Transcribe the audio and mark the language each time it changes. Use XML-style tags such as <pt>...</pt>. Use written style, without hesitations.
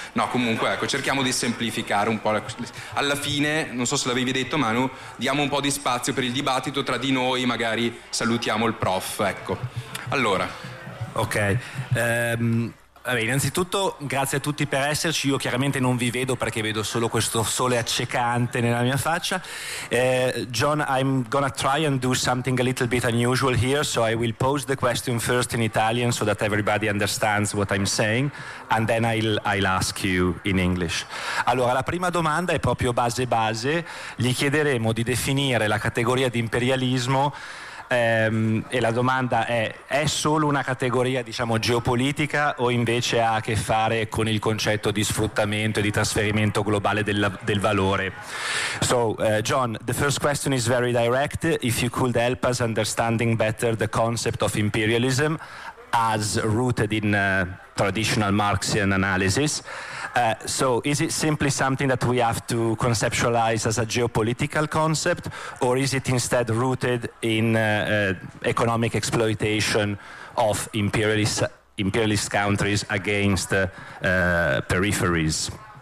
<it>No, comunque, ecco, cerchiamo di semplificare un po' la questione. Alla fine, non so se l'avevi detto Manu, diamo un po' di spazio per il dibattito tra di noi, magari salutiamo il prof, ecco. Allora, ok, vabbè, innanzitutto grazie a tutti per esserci. Io chiaramente non vi vedo perché vedo solo questo sole accecante nella mia faccia.</it> <en>John, I'm gonna try and do something a little bit unusual here, so I will pose the question first in Italian so that everybody understands what I'm saying, and then I'll ask you in English.</en> <it>Allora, la prima domanda è proprio base. Gli chiederemo di definire la categoria di imperialismo. E la domanda è solo una categoria, diciamo, geopolitica, o invece ha a che fare con il concetto di sfruttamento e di trasferimento globale del valore?</it> <en>So, John, the first question is very direct. If you could help us understanding better the concept of imperialism as rooted in traditional Marxian analysis. So is it simply something that we have to conceptualize as a geopolitical concept, or is it instead rooted in economic exploitation of imperialist countries against peripheries?</en>